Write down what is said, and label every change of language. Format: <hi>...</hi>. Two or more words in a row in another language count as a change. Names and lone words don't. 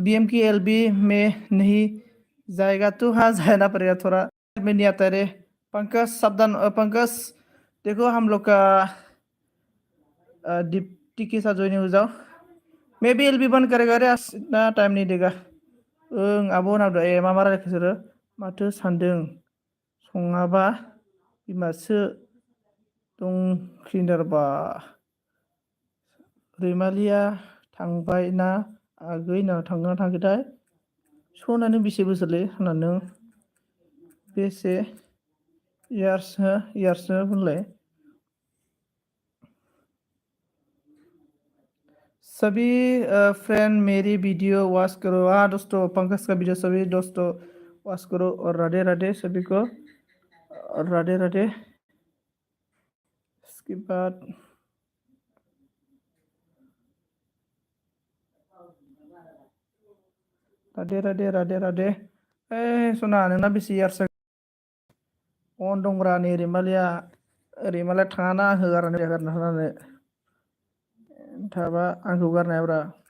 <hi>बीएम की एलबी में नहीं जाएगा तो हाँ जाना पड़ेगा, थोड़ा में नहीं आता रे। पंकज सावधान, पंकज देखो हम लोग का डिप्टी के साथ ज्वाइन हो जाओ। मैं भी एलबी बंद करेगा रे, इतना टाइम नहीं देगा।</hi> <brx>ओं आब' होनाबो मा रायलायखो बिसोरो, माथो सानदों सङाबा बिमासो दंख्रिनारबा। रैमालिया थांबाय ना आगै ना थांगोन ना थाङाखैथाय? सनानो बेसे बोसोरलै होननानै बेसे इयार्स बुंलाय।</brx> <hi>सभी फ्रेंड मेरी वीडियो वॉच करो। हाँ दोस्तों, पंकज का वीडियो सभी दोस्तों वॉच करो, और राधे राधे सभी को, और राधे राधे। इसके बाद राधे राधे राधे राधे।</hi> <brx>सना नोंना बेसे इयार्स अन दंब्रा नै रैमालिया थाङा ना आंखौ गारना होनानै थाबा आंखौ गारनायाब्रा।</brx>